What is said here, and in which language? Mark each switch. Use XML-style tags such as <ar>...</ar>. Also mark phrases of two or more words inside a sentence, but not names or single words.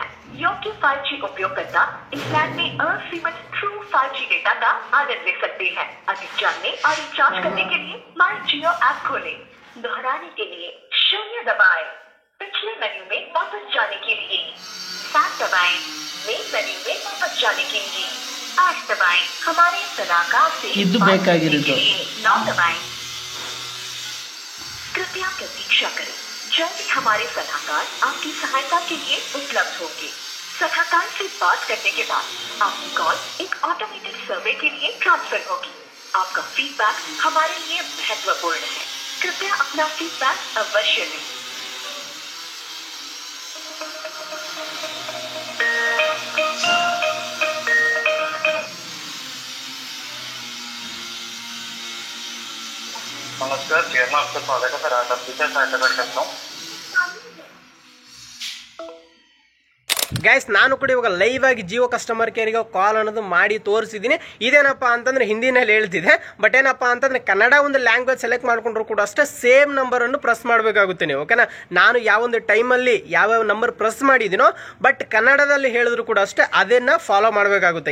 <hi>योग्य 5G उपयोगकर्ता इस प्लान में असीमित ट्रू 5G डेटा का आनंद ले सकते हैं। अधिक जानने और रिचार्ज करने के लिए माय जियो ऐप खोलें। दोहराने के लिए 0 दबाएं। पिछले मेन्यू में वापस जाने के लिए 7 दबाएं। मेन मेन्यू में वापस जाने के लिए 8 दबाएं। हमारे सलाहकार से</hi> <kn>ಇದು ಬೇಕಾಗಿರೋದು</kn> <hi>9 दबाएं। कृपया प्रतीक्षा करें। जल्द ही हमारे सलाहकार आपकी सहायता के लिए उपलब्ध होंगे। सलाहकार से बात करने के बाद आपकी कॉल एक</hi> <en>automated survey</en> <hi>के लिए ट्रांसफर होगी। आपका फीडबैक हमारे लिए महत्वपूर्ण है, कृपया अपना फीडबैक अवश्य दें। नमस्कार, चेयरमैन आपका स्वागत है सर। आज आप किसे सहायता कर सकता हूँ?</hi> <kn>ಗೈಸ್ ನಾನು ಕೂಡ ಇವಾಗ ಲೈವ್ ಆಗಿ ಜಿಯೋ ಕಸ್ಟಮರ್ ಕೇರಿಗೆ ಕಾಲ್ ಅನ್ನೋದು ಮಾಡಿ ತೋರಿಸಿದ್ದೀನಿ. ಇದೇನಪ್ಪ ಅಂತಂದ್ರೆ ಹಿಂದಿನಲ್ಲಿ ಹೇಳ್ತಿದೆ, ಬಟ್ ಏನಪ್ಪ ಅಂತಂದ್ರೆ ಕನ್ನಡ ಒಂದು</kn> <en>language select</en> <kn>ಮಾಡ್ಕೊಂಡ್ರು ಕೂಡ ಅಷ್ಟೇ ಸೇಮ್ ನಂಬರನ್ನು ಪ್ರೆಸ್ ಮಾಡಬೇಕಾಗುತ್ತೆ ನೀವು, ಓಕೆನಾ. ನಾನು ಯಾವೊಂದು ಟೈಮಲ್ಲಿ ಯಾವ್ಯಾವ</kn> <en>number press</en> <kn>ಮಾಡಿದ್ದೀನೋ ಬಟ್ ಕನ್ನಡದಲ್ಲಿ ಹೇಳಿದ್ರು ಕೂಡ ಅಷ್ಟೇ ಅದನ್ನು ಫಾಲೋ ಮಾಡಬೇಕಾಗುತ್ತೆ.</kn>